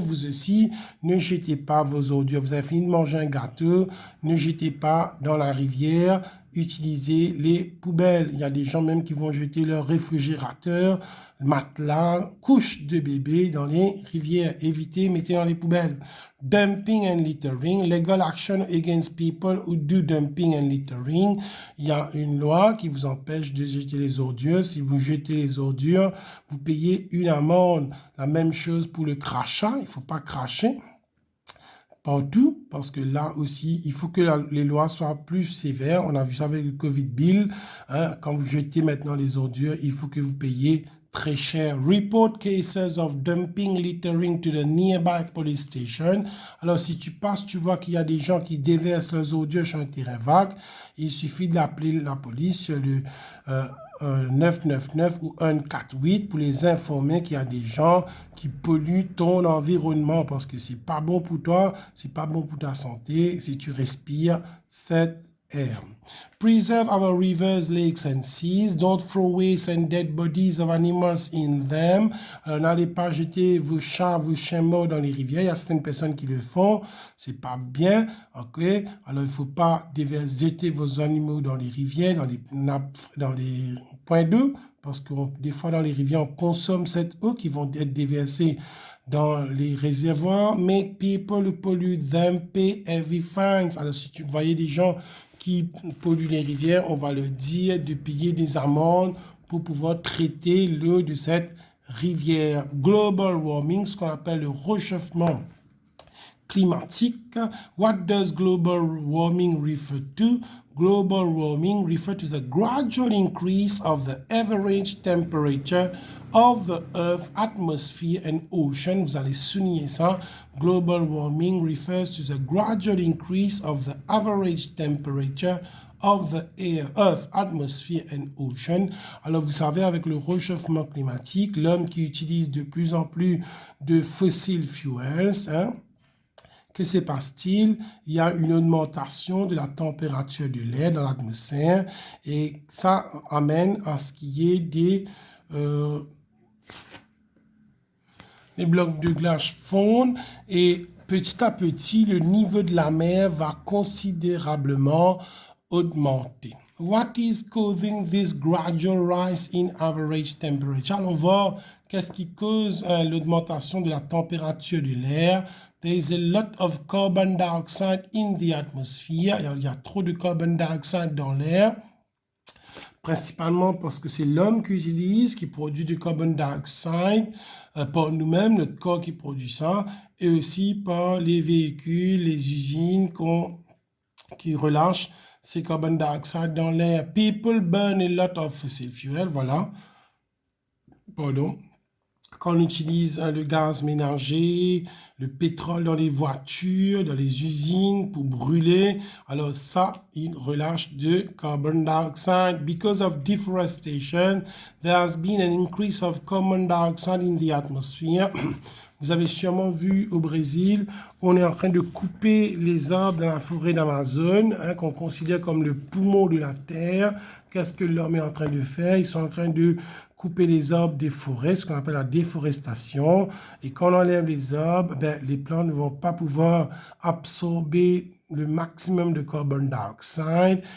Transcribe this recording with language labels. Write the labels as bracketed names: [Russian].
[French] Vous aussi, ne jetez pas vos ordures. Vous avez fini de manger un gâteau, ne jetez pas dans la rivière. Utilisez les poubelles. Il y a des gens même qui vont jeter leur réfrigérateur, matelas, couches de bébé dans les rivières. Évitez, mettez dans les poubelles. [English] Dumping and littering, legal action against people who do dumping and littering. [French] Il y a une loi qui vous empêche de jeter les ordures. Si vous jetez les ordures, vous payez une amende. La même chose pour le crachat. Il ne faut pas cracher partout, parce que là aussi, il faut que les lois soient plus sévères. On a vu ça avec le Covid Bill. Hein, quand vous jetez maintenant les ordures, il faut que vous payiez très cher. [English] Report cases of dumping, littering to the nearby police station. [French] Alors, si tu passes, tu vois qu'il y a des gens qui déversent leurs ordures sur un terrain vague. Il suffit d'appeler la police sur le 999 ou 148 pour les informer qu'il y a des gens qui polluent ton environnement parce que c'est pas bon pour toi, c'est pas bon pour ta santé si tu respires cette air. [English] Preserve our rivers, lakes and seas. Don't throw waste and dead bodies of animals in them. [French] N'allez pas jeter vos chats, vos chiens morts dans les rivières. Il y a certaines personnes qui le font. C'est pas bien. Ok. Alors il faut pas jeter vos animaux dans les rivières, dans les nappes, dans les points d'eau, parce que des fois dans les rivières on consomme cette eau qui vont être déversées dans les réservoirs. [English] Make people who pollute them pay heavy fines. [French] Alors si tu voyais des gens qui polluent les rivières, on va leur dire de payer des amendes pour pouvoir traiter l'eau de cette rivière. [English] Global warming, [French] ce qu'on appelle le réchauffement climatique. [English] What does global warming refer to? Global warming refers to the gradual increase of the average temperature of the Earth, atmosphere and ocean. [French] Vous allez souligner ça. [English] Global warming refers to the gradual increase of the average temperature of the Earth, atmosphere and ocean. [French] Alors, vous savez, avec le réchauffement climatique, l'homme qui utilise de plus en plus de fossil fuels, hein, que se passe-t-il? Il y a une augmentation de la température de l'air dans l'atmosphère et ça amène à ce qu'il y ait des blocs de glace fondent et petit à petit, le niveau de la mer va considérablement augmenter. [English] What is causing this gradual rise in average temperature? [French] Allons voir qu'est-ce qui cause l'augmentation de la température de l'air. [English] There is a lot of carbon dioxide in the atmosphere. [French] Il y a trop de carbon dioxide dans l'air, principalement parce que c'est l'homme qui utilise, qui produit du carbon dioxide, par nous-mêmes, notre corps qui produit ça, et aussi par les véhicules, les usines qui relâchent ces carbon dioxide dans l'air. [English] People burn a lot of fossil fuel, [French] voilà. Pardon. Quand on utilise le gaz ménager, le pétrole dans les voitures, dans les usines pour brûler, alors ça, il relâche de carbon dioxide. [English] Because of deforestation, there has been an increase of carbon dioxide in the atmosphere. [French] Vous avez sûrement vu au Brésil, on est en train de couper les arbres dans la forêt d'Amazon, hein, qu'on considère comme le poumon de la Terre. Qu'est-ce que l'homme est en train de faire? Ils sont en train de couper les arbres des forêts, ce qu'on appelle la déforestation. Et quand on enlève les arbres, ben, les plantes ne vont pas pouvoir absorber le maximum de carbon dioxide.